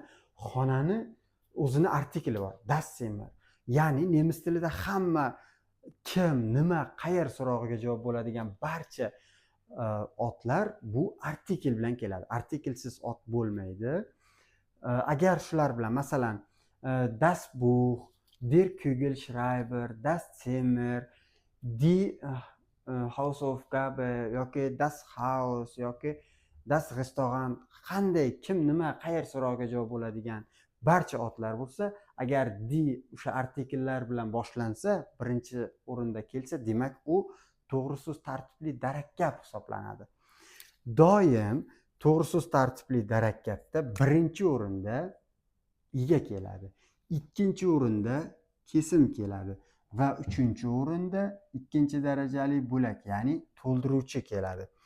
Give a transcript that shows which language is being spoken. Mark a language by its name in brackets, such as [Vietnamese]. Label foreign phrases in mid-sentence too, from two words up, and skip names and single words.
[Uzbek] Xonani o'zini artikli bor, [German] das Zimmer. [Uzbek] Ya'ni nemis tilida hamma kim, nima, qayer so'rog'iga javob bo'ladigan barcha otlar bu artikl bilan keladi. Artiklsiz ot bo'lmaydi. Agar shular bilan, masalan, [German] das Buch, der Kugelschreiber, das Zimmer, die Hausaufgabe yoki das Haus yoki das Restaurant, [Uzbek] qanday, kim, nima, qayer so'rog'iga javob bo'ladigan barcha otlar bo'lsa, agar di o'sha artikllar bilan boshlansa, birinchi o'rinda kelsa, demak u to'g'ri so'z tartibli darak gap hisoblanadi. Doim to'g'ri so'z tartibli darak gapda birinchi o'rinda ega keladi, ikkinchi o'rinda kesim keladi va uchinchi o'rinda ikkinchi darajali bo'lak, ya'ni to'ldiruvchi keladi.